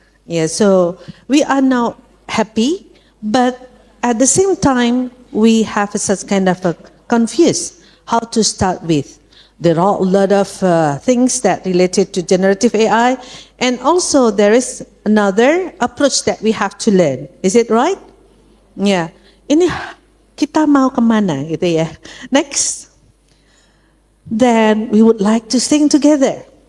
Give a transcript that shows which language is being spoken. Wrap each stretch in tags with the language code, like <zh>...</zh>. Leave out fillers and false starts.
<en>Yeah, so we are now happy, but at the same time, we have such kind of a confused how to start with. There are a lot of things that related to generative AI, and also there is another approach that we have to learn. Is it right? Yeah.</en> <id>Ini kita mau kemana gitu ya?</id> <en>Next. Then we would like to sing together.</en>